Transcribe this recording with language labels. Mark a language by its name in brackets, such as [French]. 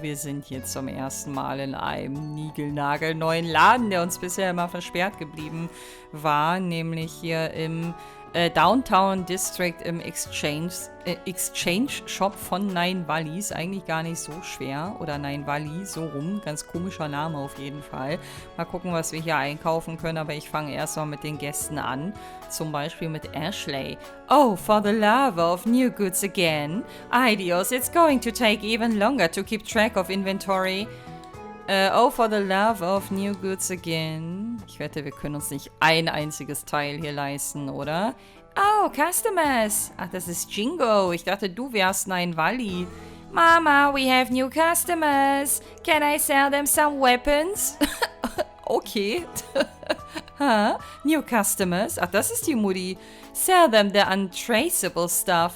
[German] Wir sind hier zum ersten Mal in einem niegelnagelneuen Laden, der uns bisher immer versperrt geblieben war, nämlich hier im Downtown District im Exchange Shop von Nine Valleys. Eigentlich gar nicht so schwer. Oder Nine Valley, so rum. Ganz komischer Name auf jeden Fall. Mal gucken, was wir hier einkaufen können. Aber ich fange erstmal mit den Gästen an. Zum Beispiel mit Ashley. [English] Oh, for the love of new goods again. Ideos, it's going to take even longer to keep track of inventory. Oh, for the love of new goods again. [German] Ich wette, wir können uns nicht ein einziges Teil hier leisten, oder? [English] Oh, customers. [German] Ach, das ist Jingo. Ich dachte, du wärst Nine Valley. [English] Mama, we have new customers. Can I sell them some weapons? Okay. Huh? New customers? [German] Ach, das ist die Mutti. [English] Sell them the untraceable stuff.